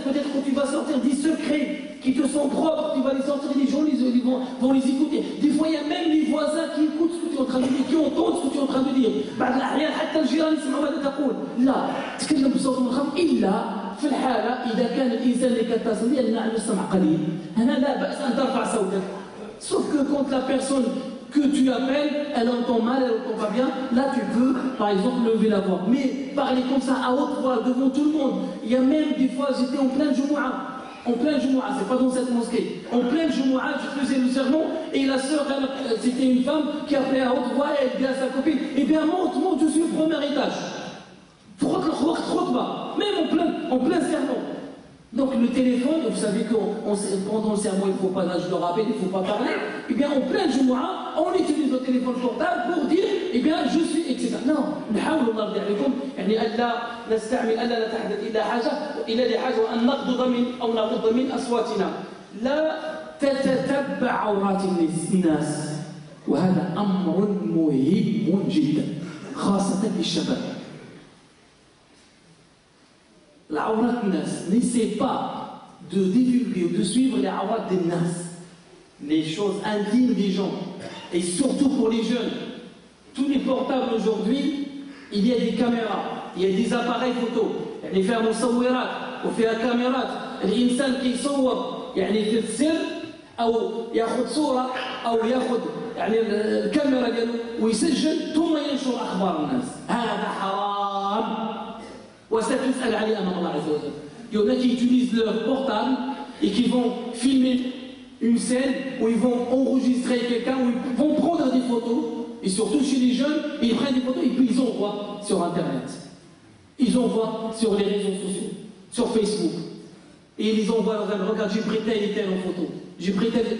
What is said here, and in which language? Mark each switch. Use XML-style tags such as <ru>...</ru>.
<fr>Peut-être que tu vas sortir des secrets qui te sont propres, tu vas les sortir, les gens vont les écouter. Des fois, il y a même les voisins qui écoutent ce que tu es en train de dire, qui entendent ce que tu es en train de dire.</fr> <ar>بعض الأحيان حتى الجيران يسمعوا ماذا تقول. لا، تكلم بصوت منخفض إلا في الحالة إذا كان الإنسان اللي كتصل به نعم السمع قليل. هنا لا بأس أن ترفع صوتك.</ar> <fr>Sauf que quand la personne que tu appelles, elle entend mal, elle entend pas bien, là tu peux, par exemple, lever la voix. Mais parler comme ça à haute voix devant tout le monde. Il y a même des fois, j'étais en pleine Jumu'ah. En pleine Jumu'ah, c'est pas dans cette mosquée. En pleine Jumu'ah, je faisais le sermon et la sœur, c'était une femme qui appelait à haute voix et elle dit à sa copine, eh bien monte, je suis au premier étage. Frotte le khouak, trop bas, même en plein sermon. Donc le téléphone, vous savez que pendant le sermon, il ne faut pas, là je le rappelle, il ne faut pas parler. Eh bien en pleine Jumu'ah, on utilise le téléphone portable pour dire, eh bien je suis, etc. Non,</fr> <ar>نحاول نرجع لكم يعني ألا نستعمل ألا نتحدث إلا حاجة إلا لحاجة وأن نغضض أو نغض من أصواتنا. لا تتتبع عورات الناس وهذا أمر مهم جدا خاصة للشباب. العورات الناس,</ar> <fr>n'essaie pas de divulguer ou de suivre les عورات des nas, les choses intimes des gens, et surtout pour les jeunes. Tous les portables aujourd'hui, il y a des caméras, il y a des appareils photo,</fr> <ar>يعني فيها مصورات وفيها كاميرات. الإنسان كيصور يعني في السر أو ياخذ صورة أو ياخذ يعني الكاميرا ديالو ويسجل ثم ينشر أخبار الناس. هذا حرام. وستسأل عليه أمام الله عز وجل.</ar> <fr>Il y en a qui utilisent leur portable et qui vont filmer une scène où ils vont enregistrer quelqu'un, où ils vont prendre des photos, et surtout chez les jeunes, ils prennent des photos et puis ils envoient sur Internet. Ils envoient sur les réseaux sociaux, sur Facebook. Et ils les envoient dans un regarde, j'ai pris tel et tel en photo. J'ai pris tel.</fr>